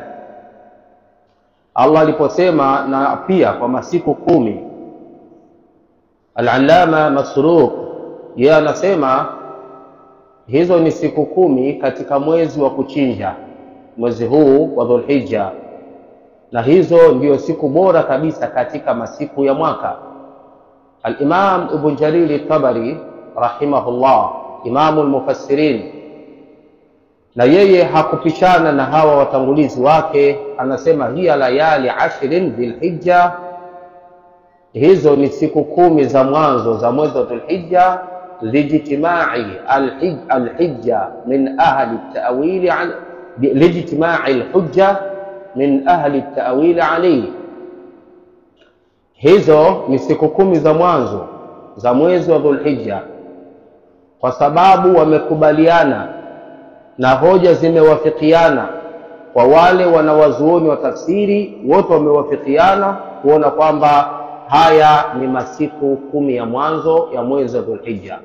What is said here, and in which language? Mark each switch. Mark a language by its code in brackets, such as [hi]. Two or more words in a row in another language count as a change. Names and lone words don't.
[sw] Allah aliposema na pia kwa masiku 10, al-allama Masruq yeye anasema hizo ni siku 10 katika mwezi wa kuchinja, mwezi huu wa Dhul-Hijja, na hizo ndio siku bora kabisa katika masiku ya mwaka. [ar] الإمام ابن جرير الطبري رحمه الله إمام المفسرين, [sw] na yeye hakupishana na hawa watangulizi wake, anasema [ar] هي ليالي 10 ذي الحجة, [sw] hizo ni siku 10 za mwanzo za mwezi wa Dhul-Hijja, [ar] لاجتماع الحجة من أهل التأويل لاجتماع الحجة من أهل التأويل عليه. [sw] Hizo ni siku 10 za mwanzo za mwezi wa Dhul-Hijja, kwa sababu wamekubaliana na hoja zimewafikiana kwa wale wanawazuoni wa tafsiri, wote wamewafikiana kuona kwamba haya ni masiku 10 ya mwanzo ya mwezi wa Dhulhijja.